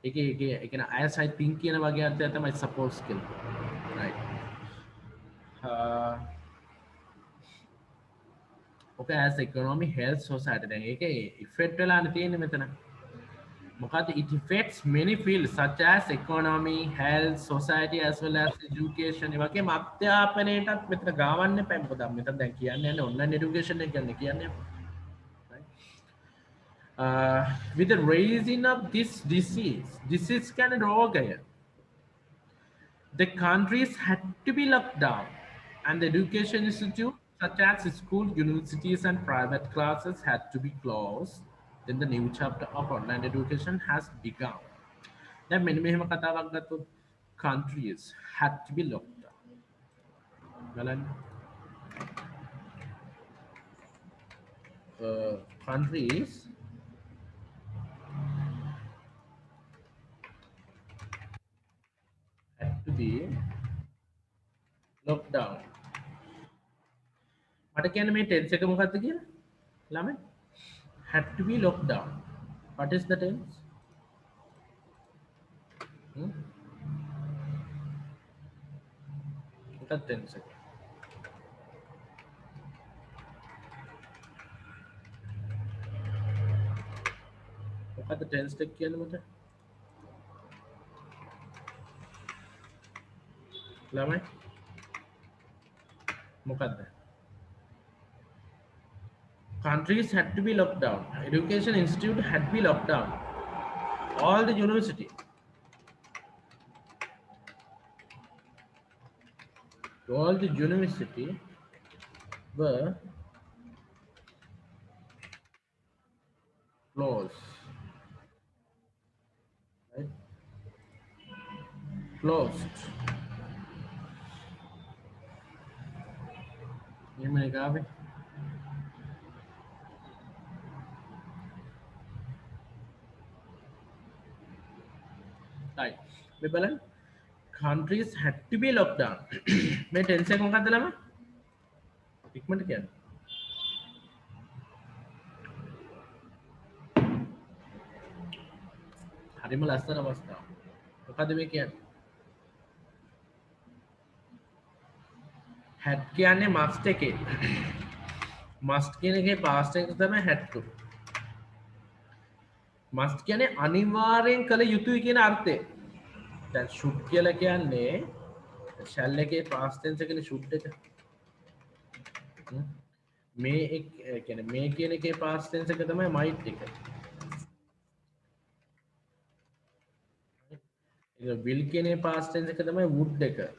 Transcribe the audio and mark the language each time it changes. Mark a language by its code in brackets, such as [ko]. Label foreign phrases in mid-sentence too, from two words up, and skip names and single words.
[si] ඒ කියන්නේ [en] as I think [si] කියන වගේ අර්ථයක් තමයි suppose කියලා. [en] right. okay as economy health society [si] දැන් ඒකේ effect වෙලානේ තියෙන්නේ මෙතන. [en] මොකද it affects many fields such as economy, health, society as well as education. [si] ඒ වගේම අධ්‍යාපනයටත් මෙතන ගාවන්න එපා. මොකද මෙතන දැන් කියන්නේ [en] online education [si] එක ගැන කියන්නේ. [en] With the raising of this disease kind of රෝගය, the countries had to be locked down and the education institute such as schools, universities and private classes had to be closed. Then the new chapter of online education has begun. [si] දැන් මෙන්න මෙහෙම කතාවක් ගත්තොත් [en] countries had to be locked down. [si] බලන්න. [en] countries had to be locked down. [si] මට කියන්නේ මේ tense එක මොකක්ද කියලා? [en] ළමයි had to be locked down. What is the tense? What tense එක? [si] මොකක්ද tense එක කියන්නේ මට? ළමයි මොකක්ද? [en] Countries had to be locked down. Education institute had to be locked down. All the university. All the university were closed. Right? Closed. [hi] ये मैंने कहा भाई right. [si] මේ බලන්න [en] countries had to be locked down. [si] මේ tense එක මොකක්ද ළමයි? ඉක්මනට කියන්න. හරිම ලස්සන අවස්ථාවක්. මොකද මේ කියන්නේ? had කියන්නේ must එකේ. must කියන එකේ [en] past tense [si] තමයි [en] had to. [si] must කියන්නේ අනිවාර්යෙන් කළ යුතුයි කියන අර්ථය. දැන් should කියලා කියන්නේ shall එකේ [en] past tense [si] එකනේ should එක. මේ කියන්නේ මේ කියන එකේ [en] past tense [si] එක තමයි might එක. ඒක will කියන [en] past tense [si] එක තමයි would එක.